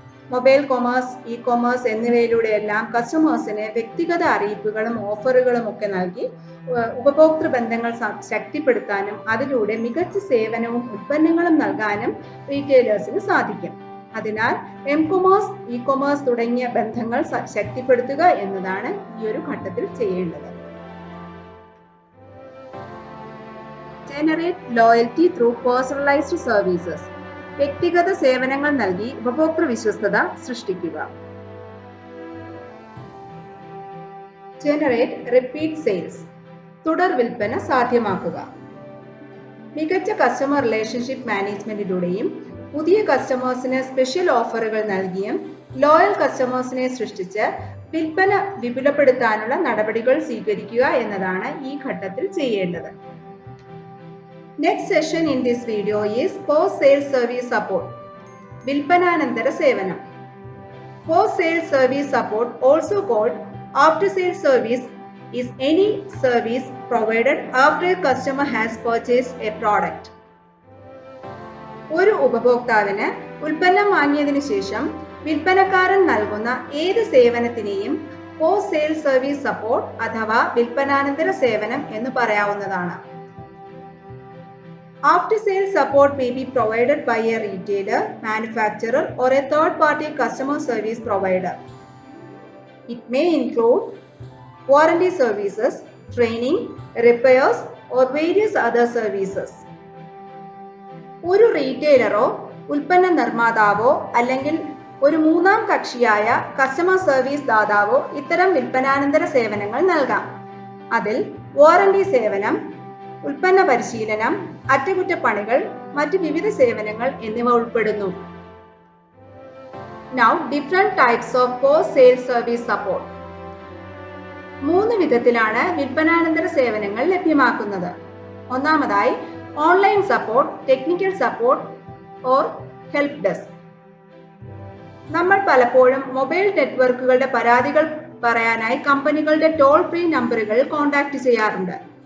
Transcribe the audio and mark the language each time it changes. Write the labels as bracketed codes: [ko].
[ml] Mobile commerce, E commerce എന്നിവയിലൂടെയെല്ലാം കസ്റ്റമേഴ്സിന് വ്യക്തിഗത അറിയിപ്പുകളും ഓഫറുകളും ഒക്കെ നൽകി ഉപഭോക്തൃ ബന്ധങ്ങൾ ശക്തിപ്പെടുത്താനും അതിലൂടെ മികച്ച സേവനവും ഉൽപ്പന്നങ്ങളും നൽകാനും റീറ്റെയിലേഴ്സിന് സാധിക്കും. അതിനാൽ എം കൊമേഴ്സ്, ഇ കൊമേഴ്സ് തുടങ്ങിയ ബന്ധങ്ങൾ ശക്തിപ്പെടുത്തുക എന്നതാണ് ഈ ഒരു ഘട്ടത്തിൽ ചെയ്യേണ്ടത്. [en] Generate loyalty through personalized services. [ml] വ്യക്തിഗത സേവനങ്ങൾ നൽകി ഉപഭോക്തൃ വിശ്വസ്തത സൃഷ്ടിക്കുക. [en] Generate repeat sales. [ml] തുടർ വിൽപ്പന സാധ്യമാക്കുക. മികച്ച കസ്റ്റമർ റിലേഷൻഷിപ്പ് മാനേജ്മെന്റിലൂടെയും പുതിയ കസ്റ്റമേഴ്സിന് സ്പെഷ്യൽ ഓഫറുകൾ നൽകിയും ലോയൽ കസ്റ്റമേഴ്സിനെ സൃഷ്ടിച്ച് വിൽപ്പന വിപുലപ്പെടുത്താനുള്ള നടപടികൾ സ്വീകരിക്കുക എന്നതാണ് ഈ ഘട്ടത്തിൽ ചെയ്യേണ്ടത്. [en] Next session in this video is post-sales service support. [ml] വിൽപ്പനാനന്തര സേവനം. [en] Post-sales service support, also called after-sales service, is any service provided after a customer has purchased a product. [ml] ഒരു ഉപഭോക്താവിന് ഉൽപ്പന്നം വാങ്ങിയതിനു ശേഷം വിൽപ്പനക്കാരൻ നൽകുന്ന ഏത് സേവനത്തിനെയും പോസ്റ്റ് സെയിൽസ് സർവീസ് സപ്പോർട്ട് അഥവാ വിൽപ്പനാനന്തര സേവനം എന്ന് പറയാവുന്നതാണ്. [en] After-sales support may be provided by a retailer, manufacturer, or a third-party customer service provider. It may include warranty services, training, repairs, or various other services. [ml] ഒരു റീറ്റെയിലറോ ഉൽപ്പന്ന നിർമ്മാതാവോ അല്ലെങ്കിൽ ഒരു മൂന്നാം കക്ഷിയായ കസ്റ്റമർ സർവീസ് ദാതാവോ ഇത്തരം വിൽപ്പനാനന്തര സേവനങ്ങൾ നൽകാം. അതിൽ വാറന്റി സേവനം, ഉൽപ്പന്ന പരിശീലനം, അറ്റകുറ്റപ്പണികൾ, മറ്റ് വിവിധ സേവനങ്ങൾ എന്നിവ ഉൾപ്പെടുന്നു. [en] Now, different types of post-sales service support. [ml] 3 വിധത്തിലാണ് വിൽപ്പനാനന്തര സേവനങ്ങൾ ലഭ്യമാക്കുന്നത്. ഒന്നാമതായി online support, technical support or help desk. നമ്മൾ പലപ്പോഴും മൊബൈൽ നെറ്റ്വർക്കുകളുടെ പരാതികൾ പറയാനായി കമ്പനികളുടെ ടോൾ ഫ്രീ നമ്പറുകൾ കോൺടാക്ട് ചെയ്യാറുണ്ട്.